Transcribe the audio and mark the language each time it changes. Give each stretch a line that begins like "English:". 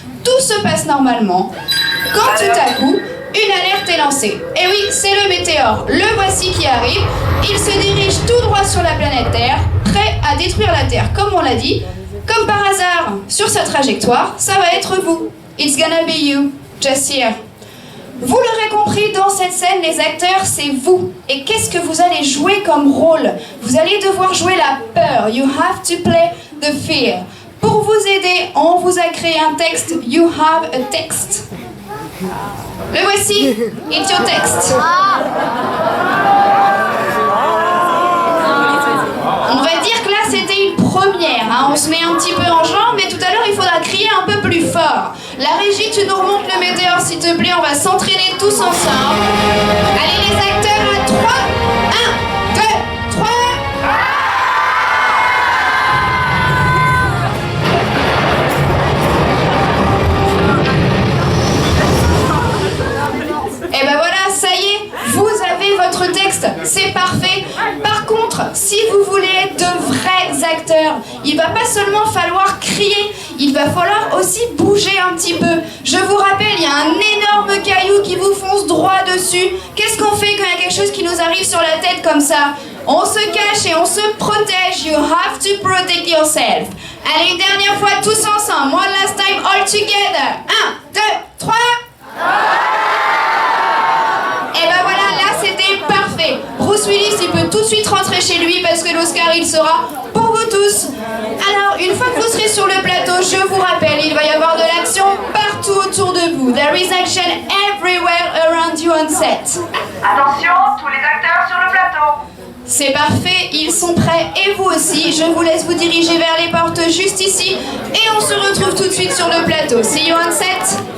French: Tout se passe normalement, quand tout à coup, une alerte est lancée. Et oui, c'est le météore, le voici qui arrive. Il se dirige tout droit sur la planète Terre, prêt à détruire la Terre, comme on l'a dit. Comme par hasard, sur sa trajectoire, ça va être vous.
English: It's gonna be you, just here.
French: Vous l'aurez compris, dans cette scène, les acteurs, c'est vous. Et qu'est-ce que vous allez jouer comme rôle? Vous allez devoir jouer la peur.
English: You have to play the fear.
French: Pour vous aider, on vous a créé un texte.
English: You have a text.
French: Le voici.
English: It's your text.
French: On va dire que là, c'était une première. Hein. On se met un petit peu en jambe, mais tout à l'heure, il faudra crier un peu plus fort. La régie, tu nous remontes le météore, s'il te plaît. On va s'entraîner tous ensemble. Allez, les acteurs, à 3. 1, 2, 3. Et ben voilà, ça y est, vous avez votre texte, c'est parfait. Par contre, si vous voulez être de vrais acteurs, il va pas seulement falloir crier, il va falloir aussi bouger un petit peu. Je vous rappelle, il y a un énorme caillou qui vous fonce droit dessus. Qu'est-ce qu'on fait quand il y a quelque chose qui nous arrive sur la tête comme ça? On se cache et on se protège.
English: You have to protect yourself.
French: Allez, une dernière fois, tous ensemble.
English: One last time, all together. 1, 2, 3.
French: Et ben voilà, là c'était parfait. Bruce Willis, il peut tout de de suite rentrer chez lui parce que l'Oscar, il sera pour vous tous. Alors, une fois que vous serez sur le plateau, je vous rappelle, il va y avoir de l'action partout autour de vous.
English: There is action everywhere around you on set.
French: Attention, tous les acteurs sur le plateau. C'est parfait, ils sont prêts et vous aussi. Je vous laisse vous diriger vers les portes juste ici et on se retrouve tout de suite sur le plateau.
English: See you on set.